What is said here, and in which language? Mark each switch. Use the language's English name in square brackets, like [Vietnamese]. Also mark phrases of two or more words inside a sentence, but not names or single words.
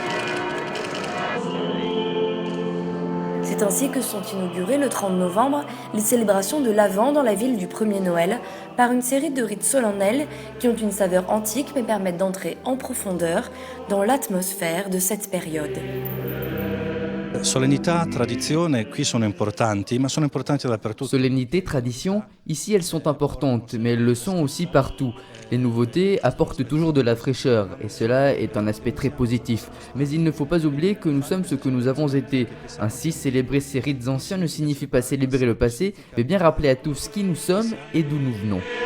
[French] C'est ainsi que sont inaugurées le 30 novembre les célébrations de l'Avent dans la ville du premier Noël par une série de rites solennels qui ont une saveur antique mais permettent d'entrer en profondeur dans l'atmosphère de cette période. [Italian] Solennità, tradizione, qui sono importanti, ma sono importanti dappertutto. [French] Solennité, tradition, ici elles sont importantes, mais elles le sont aussi partout. Les nouveautés apportent toujours de la fraîcheur, et cela est un aspect très positif. Mais il ne faut pas oublier que nous sommes ce que nous avons été. Ainsi, célébrer ces rites anciens ne signifie pas célébrer le passé, mais bien rappeler à tous qui nous sommes et d'où nous venons.